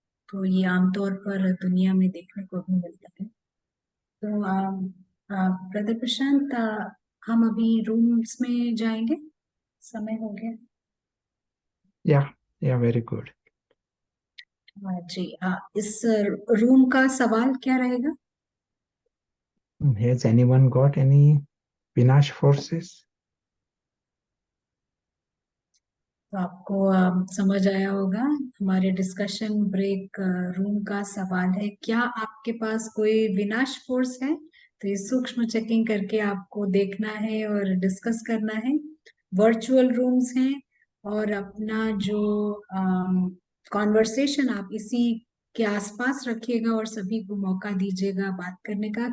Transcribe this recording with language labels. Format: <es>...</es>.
<hi>तो ये आमतौर पर दुनिया में देखने को भी मिलता है। तो ब्रदर प्रशांत, हम अभी रूम्स में जाएंगे, समय हो गया।</hi> <en>या very good.</en> <hi>जी, इस रूम का सवाल क्या रहेगा?</hi> <en>Has anyone got any Vinash forces?</en> <hi>तो आपको समझ आया होगा हमारे डिस्कशन ब्रेक रूम का सवाल है, क्या आपके पास कोई विनाश फोर्स है? तो ये सूक्ष्म चेकिंग करके आपको देखना है और डिस्कस करना है। वर्चुअल रूम्स हैं और अपना जो कॉन्वर्सेशन आप इसी के आसपास रखिएगा और सभी को मौका दीजिएगा बात करने का।</hi>